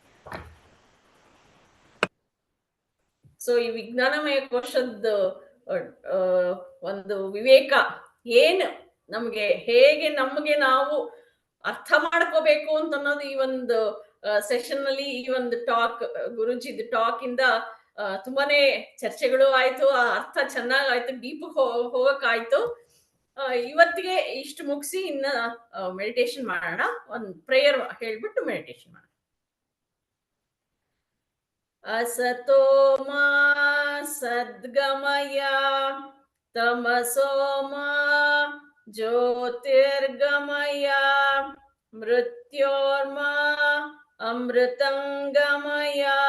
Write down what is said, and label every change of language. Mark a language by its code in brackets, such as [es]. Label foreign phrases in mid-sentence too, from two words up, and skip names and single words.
[kn] ಸೊ ಈ ವಿಜ್ಞಾನಮಯ ಕೋಶದ ಒಂದು ವಿವೇಕ ಏನು ನಮ್ಗೆ ಹೇಗೆ ನಮ್ಗೆ ನಾವು ಅರ್ಥ ಮಾಡ್ಕೋಬೇಕು ಅಂತ ಅನ್ನೋದು ಈ ಒಂದು ಸೆಷನ್ ನಲ್ಲಿ, ಈ ಒಂದು ಟಾಕ್, ಗುರುಜಿದ್ ಟಾಕ್ ಇಂದ ತುಂಬಾನೇ ಚರ್ಚೆಗಳು ಆಯ್ತು, ಆ ಅರ್ಥ ಚೆನ್ನಾಗಾಯ್ತು, ಡೀಪ್ ಹೋಗಕ್ಕಾಯ್ತು. ಇವತ್ತಿಗೆ ಇಷ್ಟು ಮುಗಿಸಿ ಇನ್ನ ಮೆಡಿಟೇಷನ್ ಮಾಡೋಣ. ಒಂದು ಪ್ರೇಯರ್ ಹೇಳ್ಬಿಟ್ಟು ಮೆಡಿಟೇಷನ್ ಮಾಡೋಣ. [sa] असतो मा सद्गमय तमसो मा ज्योतिर्गमय मृत्योर्मा अमृतंगमय।